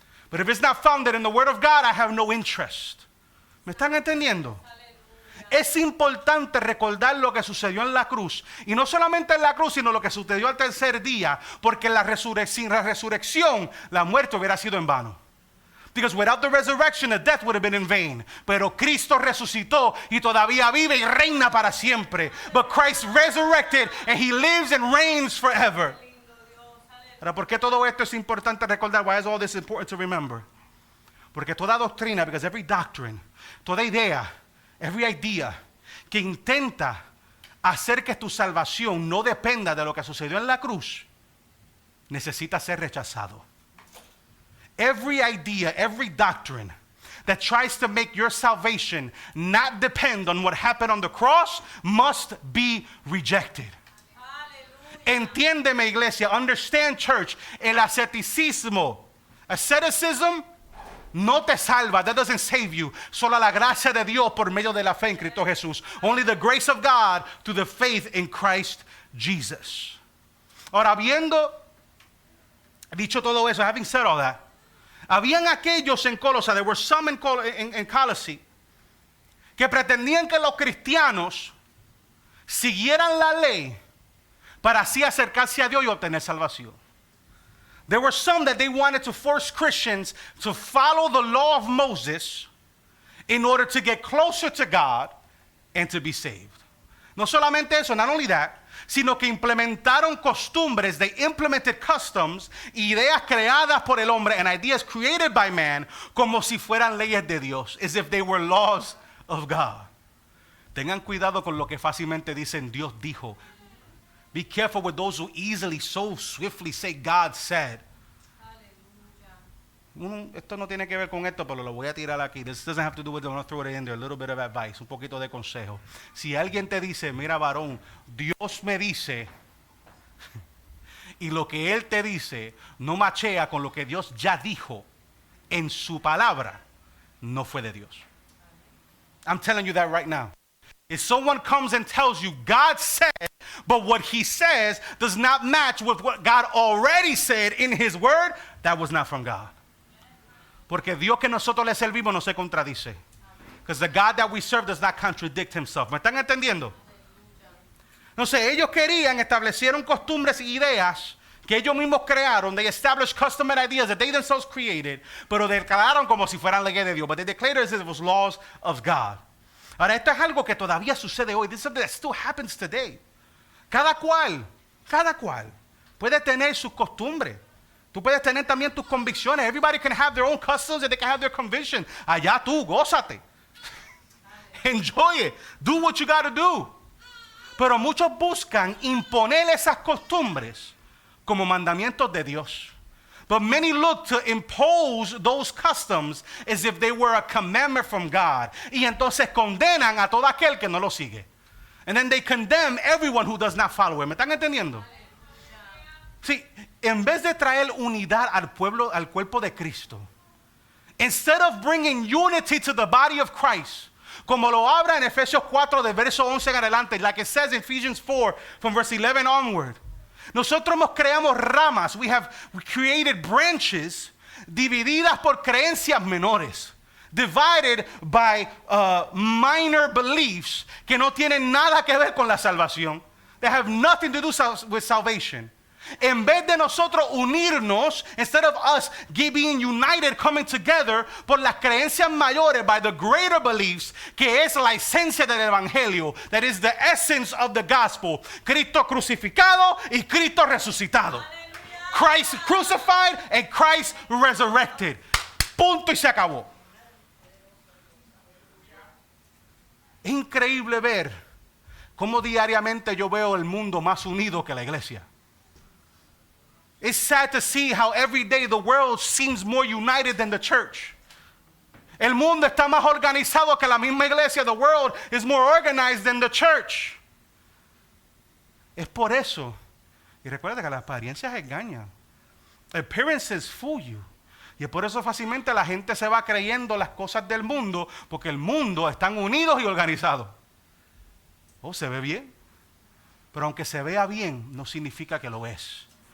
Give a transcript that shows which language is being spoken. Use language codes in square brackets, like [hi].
[en] But if it's not founded in the word of God, I have no interest. [es] ¿Me están entendiendo? Es importante recordar lo que sucedió en la cruz. Y no solamente en la cruz, sino lo que sucedió al tercer día. Porque sin la resurrección, la muerte hubiera sido en vano. [en] Because without the resurrection, the death would have been in vain. [es] Pero Cristo resucitó y todavía vive y reina para siempre. [en] But Christ resurrected and He lives and reigns forever. [es] Ahora, ¿por qué todo esto es importante recordar? [en] Why is all this important to remember? [es] Porque toda doctrina, [en] because every doctrine, [es] toda idea, [en] every idea [es] que intenta hacer que tu salvación no dependa de lo que sucedió en la cruz, necesita ser rechazado. [en] Every idea, every doctrine that tries to make your salvation not depend on what happened on the cross must be rejected. [es] Entiéndeme, iglesia, [en] understand, church, [es] el asceticism no te salva. [en] That doesn't save you. [es] Solo la gracia de Dios por medio de la fe en Cristo Jesús. [en] Only the grace of God through the faith in Christ Jesus. [es] Ahora, habiendo dicho todo eso, [en] having said all that, [es] habían aquellos en Colosas, [en] there were some in Colossae, [es] que pretendían que los cristianos siguieran la ley para así acercarse a Dios y obtener salvación. [en] There were some that they wanted to force Christians to follow the law of Moses in order to get closer to God and to be saved. [es] No solamente eso, [en] not only that, [es] sino que implementaron costumbres, [en] they implemented customs, [es] ideas creadas por el hombre [en] and ideas created by man [es] como si fueran leyes de Dios, [en] as if they were laws of God. [es] Tengan cuidado con lo que fácilmente dicen Dios dijo. [en] Be careful with those who easily, so swiftly say God said. [es] Esto no tiene que ver con esto, pero lo voy a tirar aquí. [en] This doesn't have to do with it. I'm going to throw it in there. A little bit of advice, [es] un poquito de consejo. Si alguien te dice, mira varón, Dios me dice, y lo que Él te dice no machea con lo que Dios ya dijo en su palabra, no fue de Dios. [en] I'm telling you that right now. If someone comes and tells you God said, but what He says does not match with what God already said in His word, that was not from God. [es] Porque Dios que nosotros le servimos no se contradice. [en] Because the God that we serve does not contradict Himself. [es] ¿Me están entendiendo? No sé, ellos establecieron costumbres y ideas que ellos mismos crearon. [en] They established custom and ideas that they themselves created, [es] pero declararon como si fueran leyes de Dios. [en] But they declared as if it was laws of God. [es] Ahora, esto es algo que todavía sucede hoy. [en] This is something that still happens today. [es] Cada cual puede tener sus costumbres. Tú puedes tener también tus convicciones. [en] Everybody can have their own customs and they can have their conviction. [es] Allá tú, gózate. [en] Enjoy it. Do what you got to do. [es] Pero muchos buscan imponer esas costumbres como mandamientos de Dios. [en] But many look to impose those customs as if they were a commandment from God. [es] Y entonces condenan a todo aquel que no lo sigue. [en] And then they condemn everyone who does not follow it. [es] ¿Me están entendiendo? Sí, en vez de traer unidad al pueblo, al cuerpo de Cristo, [en] instead of bringing unity to the body of Christ, [es] como lo habla en Efesios 4 de verso 11 en adelante, [en] like it says in Ephesians 4 from verse 11 onward, [es] nosotros creamos ramas, [en] we created branches [es] divididas por creencias menores, [en] divided by minor beliefs [es] que no tienen nada que ver con la salvación. [en] They have nothing to do with salvation. [es] En vez de nosotros unirnos, [en] instead of us being united, coming together [es] por las creencias mayores, [en] by the greater beliefs, [es] que es la esencia del evangelio, [en] that is the essence of the gospel, [es] Cristo crucificado y Cristo resucitado. [en] Christ crucified and Christ resurrected. [es] Punto y se acabó. Es increíble ver cómo diariamente yo veo el mundo más unido que la iglesia. [en] It's sad to see how every day the world seems more united than the church. [es] El mundo está más organizado que la misma iglesia. [en] The world is more organized than the church. [es] Es por eso. Y recuerda que las apariencias engañan. [en] Appearances fool you. [es] Y es por eso fácilmente la gente se va creyendo las cosas del mundo, porque el mundo están unidos y organizados. Oh, se ve bien. Pero aunque se vea bien, no significa que lo es.